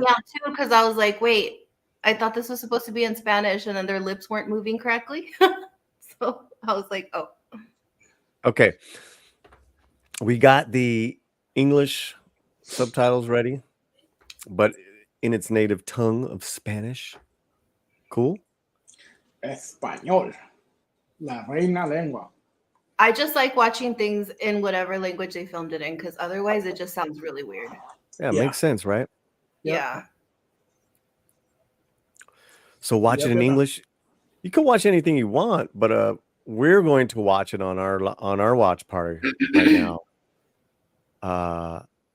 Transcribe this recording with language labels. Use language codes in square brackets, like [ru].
[en] me out too because I was like, wait, I thought this was supposed to be in Spanish, and then their lips weren't moving correctly. So I was like, oh. Okay. We got the English subtitles ready, but in its native tongue of Spanish. Cool. [es] Español, la reina lengua. [en] I just like watching things in whatever language they filmed it in, because otherwise it just sounds really weird. Yeah, it makes sense, right? Yep. Yeah. So watch it in English. You can watch anything you want, but we're going to watch it on our watch party right now.